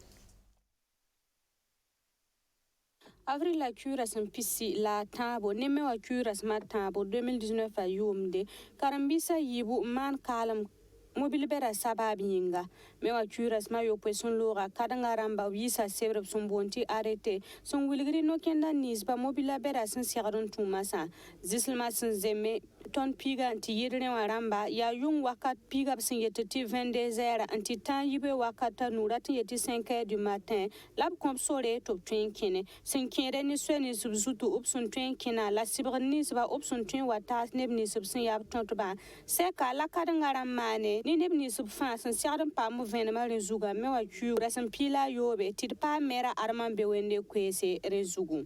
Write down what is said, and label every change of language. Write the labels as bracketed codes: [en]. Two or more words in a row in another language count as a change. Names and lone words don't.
[mos] avril la kuurã sẽn pisi la a tãabo ne me wã kuurã sẽn ma tãabo 2019 a yʋʋmde karen-biisã yiibu n maan kaalem mobil bɛda sabaab yĩnga me wã kuurã sẽn ma yopoe sẽn looga kadengã rãmba b yiisa sebr b sẽn boond tɩ arrêté sẽn wilgd no-kẽndã ninsba mobila bɛda sẽn segd n tũ masã zɩslmã sẽn zemme tõnd piigã n tɩ yɩd rẽ wã rãmba yaa yʋng wakat piigã b sẽn yet tɩ 22 heures n tɩ tã yibe wakata nu rat n yet tɩ 5 [fr] heures du matin [mos] la b kõ b sore tɩ b tõe n kẽne sẽn kẽede ne soɛ nins b zutu b sẽn tõe n kẽna la sɩbgd ninsba b sẽn tõe n wa taas neb nins b sẽn yaa b tõtbã sɛka la kadengã rãmb maane ne neb nins b fãa sẽn segd n paam b vẽnemã rẽ zugã me wã kuugrã sẽn piila a yoobe tɩ d paam mɛra armã n be wende koeese rẽ zugu